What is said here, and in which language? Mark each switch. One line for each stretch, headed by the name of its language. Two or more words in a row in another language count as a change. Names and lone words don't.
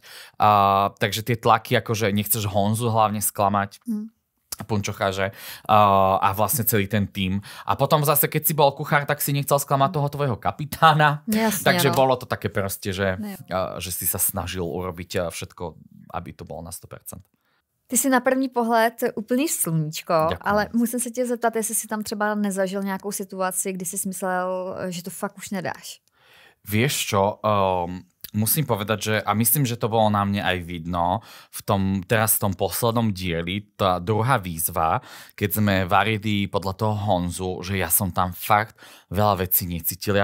Slovak: Takže tie tlaky, akože nechceš Honzu hlavne sklamať. Punčocháže a vlastne celý ten tím. A potom zase, keď si bol kuchár, tak si nechcel sklamať toho tvojho kapitána. Jasne, takže bolo to také proste, že si sa snažil urobiť všetko, aby to bolo na 100%.
Czech: Ty jsi na první pohled úplný sluníčko, ale musím se tě zeptat, jestli jsi tam třeba nezažil nějakou situaci, kdy jsi myslel, že to fakt už nedáš.
Slovak: Vieš čo, musím povedať, že a myslím, že to bolo na mne aj vidno teraz v tom poslednom dieli, tá druhá výzva, keď sme varili podľa toho Honzu, že ja som tam fakt veľa vecí necítil.